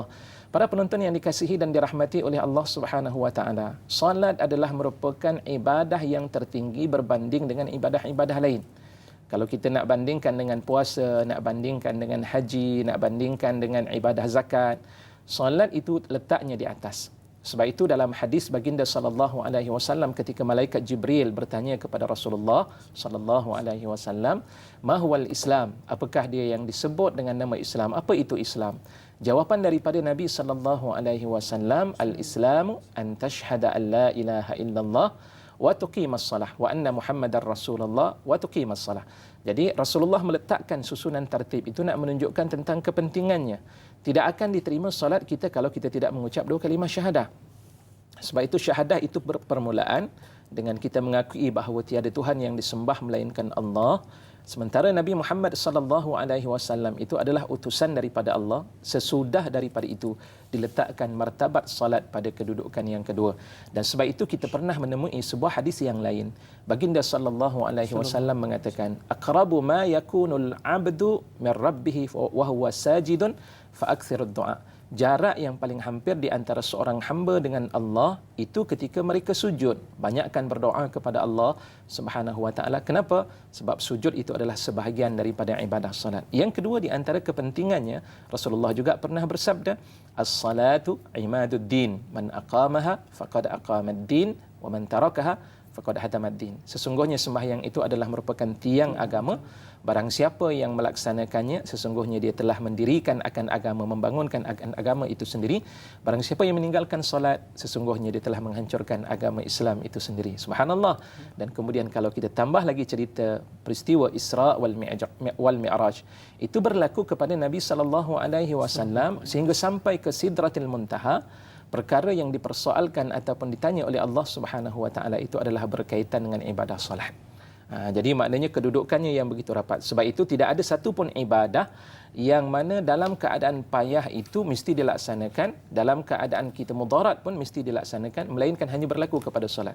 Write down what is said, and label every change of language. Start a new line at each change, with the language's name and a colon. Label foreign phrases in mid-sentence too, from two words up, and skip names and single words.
Malay: Para penonton yang dikasihi dan dirahmati oleh Allah
Arabic: سبحانه وتعالى,
Malay: solat adalah merupakan ibadah yang tertinggi berbanding dengan ibadah-ibadah lain. Kalau kita nak bandingkan dengan puasa, nak bandingkan dengan haji, nak bandingkan dengan ibadah zakat, solat itu letaknya di atas. Sebab itu dalam hadis baginda
Arabic: صلى الله عليه وسلم
Malay: ketika malaikat Jibril bertanya kepada Rasulullah
Arabic: صلى الله عليه وسلم, "ما هو الإسلام?"
Malay: Apakah dia yang disebut dengan nama Islam? Apa itu Islam? Jawapan daripada Nabi
Arabic: صلى الله عليه وسلم, "الإسلام أن تشهد أن لا إله إلا الله وتقيم الصلاة وأن محمدا رسول الله وتقيم الصلاة."
Malay: Jadi Rasulullah meletakkan susunan tertib itu nak menunjukkan tentang kepentingannya. Tidak akan diterima solat kita kalau kita tidak mengucap dua kalimah syahadah. Sebab itu syahadah itu permulaan dengan kita mengakui bahawa tiada Tuhan yang disembah melainkan Allah. Sementara Nabi Muhammad
Arabic: صلى الله عليه وسلم
Malay: itu adalah utusan daripada Allah. Sesudah daripada itu diletakkan martabat salat pada kedudukan yang kedua. Dan sebab itu kita pernah menemui sebuah hadis yang lain. Baginda
Arabic: صلى الله عليه وسلم
Malay: mengatakan,
Arabic: "أقرب ما يكون العبد من ربه وهو ساجد فأكثروا الدعاء."
Malay: Jarak yang paling hampir di antara seorang hamba dengan Allah itu ketika mereka sujud. Banyakkan berdoa kepada Allah
Arabic: سبحانه وتعالى.
Malay: Kenapa? Sebab sujud itu adalah sebahagian daripada ibadah salat. Yang kedua di antara kepentingannya, Rasulullah juga pernah bersabda,
Arabic: "الصلاة عماد الدين، من أقامها فقد أقام الدين ومن تركها فقد هدم الدين."
Malay: Sesungguhnya sembahyang itu adalah merupakan tiang agama. Barang siapa yang melaksanakannya, sesungguhnya dia telah mendirikan akan agama, membangunkan akan agama itu sendiri. Barang siapa yang meninggalkan solat, sesungguhnya dia telah menghancurkan agama Islam itu sendiri. Subhanallah. Dan kemudian kalau kita tambah lagi cerita peristiwa Isra wal Mi'raj, itu berlaku kepada Nabi
Arabic: صلى الله عليه وسلم
Malay: sehingga sampai ke Sidratil Muntaha. Perkara yang dipersoalkan ataupun ditanya oleh Allah
Arabic: سبحانه وتعالى
Malay: itu adalah berkaitan dengan ibadah solat. Jadi maknanya kedudukannya yang begitu rapat. Sebab itu tidak ada satu pun ibadah yang mana dalam keadaan payah itu mesti dilaksanakan, dalam keadaan kita mudarat pun mesti dilaksanakan, melainkan hanya berlaku kepada solat.